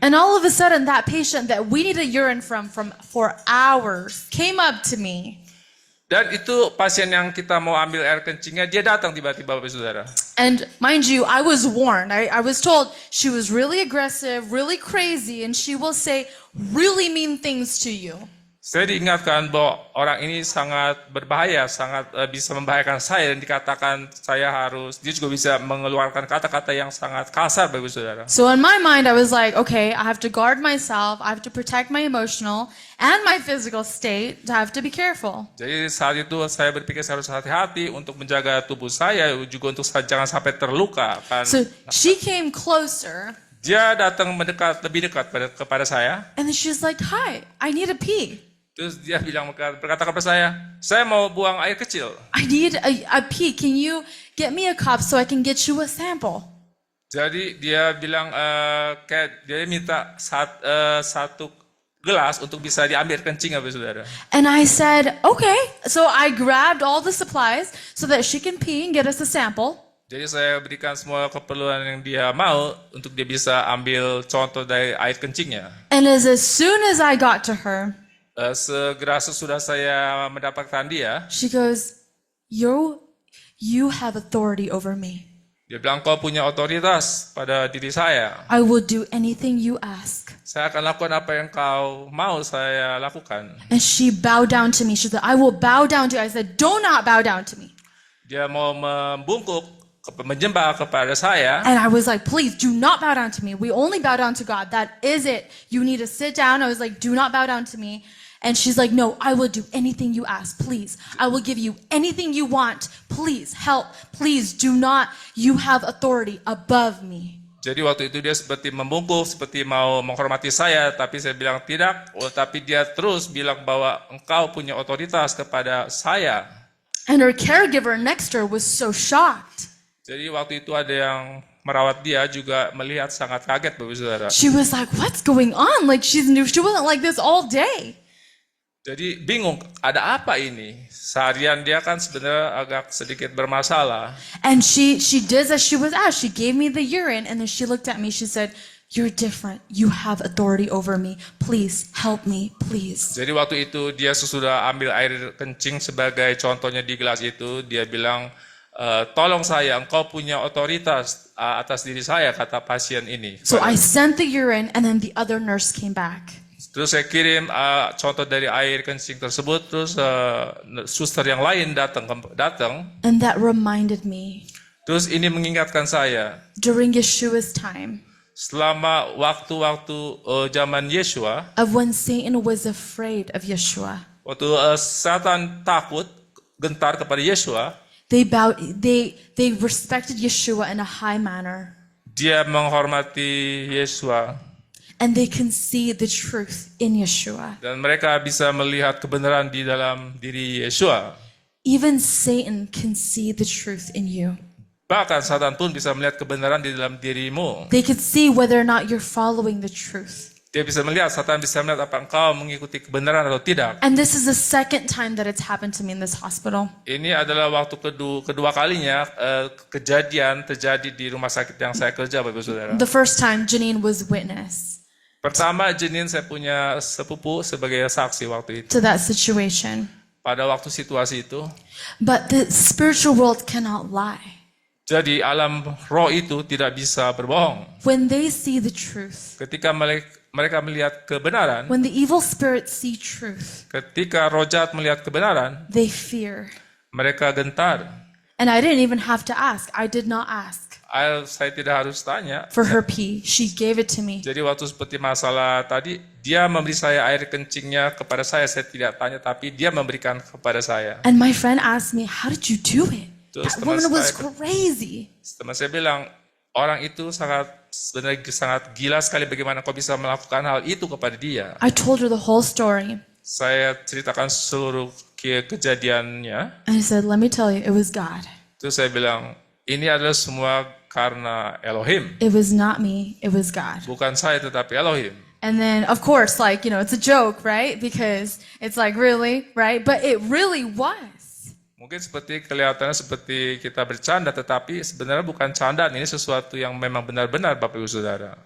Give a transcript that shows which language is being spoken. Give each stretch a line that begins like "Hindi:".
English: And all of a sudden, that patient that we needed urine from for hours came up to me.
Indonesian: Dan itu pasien yang kita mau ambil air kencingnya, dia datang tiba-tiba, Bapak Saudara.
English: And mind you, I was warned. I was told she was really aggressive, really crazy, and she will say really mean things to you.
Indonesian: Saya diingatkan bahwa orang ini sangat berbahaya, sangat bisa membahayakan saya dan dikatakan dia juga bisa mengeluarkan kata-kata yang sangat kasar, Bapak Saudara.
English: So in my mind, I was like, okay, I have to guard myself. I have to protect my emotional and my physical state. I have to be careful.
Indonesian: Jadi saat itu saya berpikir saya harus hati-hati untuk menjaga tubuh saya, juga untuk jangan sampai terluka.
English: So she came closer,
Indonesian: Dia datang lebih dekat kepada saya.
English: and then she's like, hi, I need a pee.
Indonesian: Terus dia berkata kepada saya mau buang air kecil.
English: I need a pee. Can you get me a cup so I can get you a sample?
Indonesian: Jadi dia bilang dia minta satu gelas untuk bisa diambil kencing, Bapak Saudara.
English: And I said, okay. So I grabbed all the supplies so that she can pee and get us a sample.
Indonesian: Jadi saya berikan semua keperluan yang dia mau untuk dia bisa ambil contoh dari air kencingnya.
English: And as soon as I got to her,
Indonesian: Segera sesudah saya mendapatkan dia,
English: she goes, you have authority over me.
Indonesian: dia bilang kau punya otoritas pada diri saya.
English: I will do anything you ask.
Indonesian: Saya akan lakukan apa yang kau mau saya lakukan.
English: And she bowed down to me. She said, I will bow down to you. I said, do not bow down to me.
Indonesian: Dia mau membungkuk menyembah kepada saya.
English: And I was like, please do not bow down to me. We only bow down to God. That is it. You need to sit down. I was like, do not bow down to me. And she's like, no, I will do anything you ask. Please. I will give you anything you want. Please help. Please do not. You have authority above me.
Indonesian: Jadi waktu itu dia seperti membungkuk, seperti mau menghormati saya, tapi saya bilang tidak. Tapi dia terus bilang bahwa engkau punya otoritas kepada saya.
English: And her caregiver next to her was so shocked.
Indonesian: Jadi waktu itu ada yang merawat dia juga melihat sangat kaget, Bapak Saudara.
English: She was like, what's going on? Like she wasn't like this all day.
Indonesian: Jadi bingung, ada apa ini? Seharian dia kan sebenarnya agak sedikit bermasalah.
English: And she did as she was asked. She gave me the urine and then she looked at me. She said, you're different. You have authority over me. Please help me, please.
Indonesian: Jadi waktu itu dia sesudah ambil air kencing sebagai contohnya di gelas itu, dia bilang, tolong saya, engkau punya otoritas atas diri saya, kata pasien ini.
English: So I sent the urine and then the other nurse came back.
Indonesian: Terus saya kirim contoh dari air kencing tersebut, terus suster yang lain datang.
English: And that reminded me
Indonesian: Terus ini mengingatkan saya,
English: during Yeshua's time
Indonesian: selama waktu-waktu zaman Yesua,
English: of when Satan was afraid of Yeshua.
Indonesian: waktu Satan takut, gentar kepada Yesua,
English: They respected Yeshua in a high manner.
Indonesian: dia menghormati Yesua.
English: And they can see the truth in Yeshua.
Indonesian: Dan mereka bisa melihat kebenaran di dalam diri Yesua.
English: Even Satan can see the truth in you.
Indonesian: Bahkan Satan pun bisa melihat kebenaran di dalam dirimu.
English: They could see whether or not you're following the truth.
Indonesian: Dia bisa melihat, Satan bisa melihat apa engkau mengikuti kebenaran atau tidak.
English: And this is the second time that it's happened to me in this hospital.
Indonesian: Ini adalah waktu kedua kalinya kejadian terjadi di rumah sakit yang saya kerja, Bapak Saudara.
English: The first time Janine was witness
Indonesian: Pertama, Jenin saya punya sepupu sebagai saksi waktu itu.
English: to that situation.
Indonesian: Pada waktu situasi itu.
English: But the spiritual world cannot lie.
Indonesian: Jadi alam roh itu tidak bisa berbohong.
English: When they see the truth,
Indonesian: Ketika mereka melihat kebenaran,
English: when the evil spirits see truth,
Indonesian: ketika roh jahat melihat kebenaran,
English: they fear.
Indonesian: mereka gentar.
English: And I didn't even have to ask. I did not ask
Indonesian: Saya tidak harus tanya.
English: for her pee. She gave it to me.
Indonesian: Jadi waktu seperti masalah tadi, dia memberi saya air kencingnya kepada saya tidak tanya, tapi dia memberikan kepada saya.
English: And my friend asked me, how did you do it?
Indonesian: Terus
English: That
Indonesian: teman
English: woman was
Indonesian: saya-
English: crazy.
Indonesian: Teman saya bilang, orang itu sebenarnya sangat gila sekali bagaimana kau bisa melakukan hal itu kepada dia.
English: I told her the whole story.
Indonesian: Saya ceritakan seluruh kejadiannya.
English: And I said, let me tell you, it was God.
Indonesian: Terus saya bilang, ini adalah semua karena Elohim.
English: It was not me, it was God.
Indonesian: Bukan saya tetapi Elohim.
English: And then, of course, like, it's a joke, right? Because it's like, really, right? But it really was.
Indonesian: Mungkin kelihatannya seperti kita bercanda, tetapi sebenarnya bukan candaan. Ini sesuatu yang memang benar-benar, Bapak Ibu Saudara.